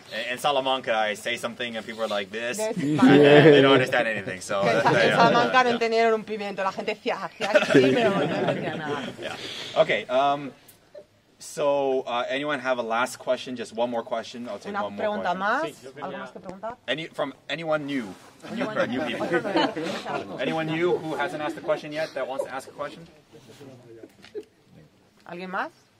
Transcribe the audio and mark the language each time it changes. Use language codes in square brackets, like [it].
[en] In Salamanca, I say something and people are like this. They don't understand anything. So [es] en Salamanca no entendieron un pimiento. La gente decía sí, pero no entendía nada. [en] Yeah. Okay. So, anyone have a last question? Just one more question. I'll take one more question. [es] ¿Una pregunta más? ¿Algo más que preguntar? [en] From anyone new? New people. Anyone new who hasn't asked a question yet that wants to ask a question? [es] ¿Alguien más?